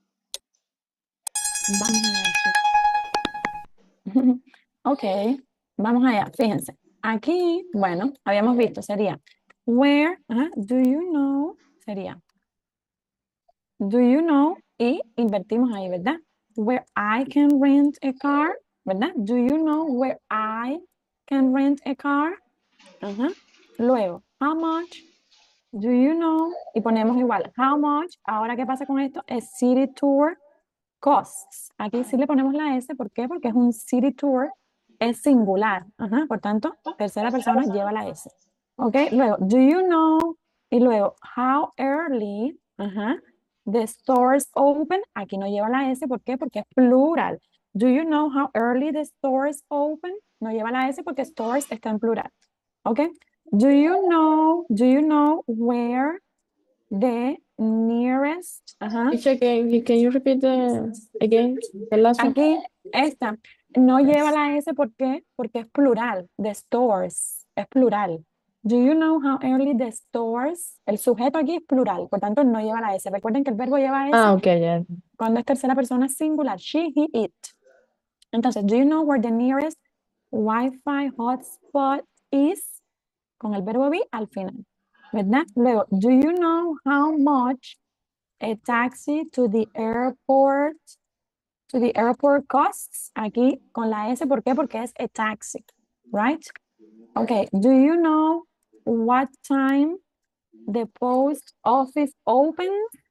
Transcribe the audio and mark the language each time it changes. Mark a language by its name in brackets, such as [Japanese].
[Spanish] Vamos a ver. Ok, vamos allá, fíjense. Aquí, bueno, habíamos visto, sería where, do you know, sería do you know, y invertimos ahí, ¿verdad? [English] Where I can rent a car, ¿verdad? Do you know where I can rent a car? Luego, how much do you know? [Spanish] Y ponemos igual, how much. Ahora, ¿qué pasa con esto? Es city tour costs. Aquí sí le ponemos la S, ¿por qué? Porque es un city tour, es singular. Por tanto, tercera persona lleva la S. ¿Ok? Luego, do you know? [English] Y luego, how early the stores open. [Spanish] Aquí no lleva la S, ¿por qué? Porque es plural. [English] Do you know how early the stores open? [Spanish] No lleva la S porque stores está en plural. ¿Ok? [English] Do you know where the nearest? Can you repeat again the last one? [Spanish] Aquí, esta, no lleva la S, ¿por qué? Porque es plural, the stores, es plural. [English] Do you know how early the stores? [Spanish] El sujeto aquí es plural, por tanto no lleva la S. Recuerden que el verbo lleva S Ok, ya. [English] cuando es tercera persona singular, she, he, it. Entonces, do you know where the nearest Wi-Fi hotspot is? [Spanish] Con el verbo be al final, ¿verdad? [English] Luego, do you know how much a taxi to the airport costs? [Spanish] Aquí con la S, ¿por qué? Porque es a taxi, right? [English] Okay, do you know what time the post office opens?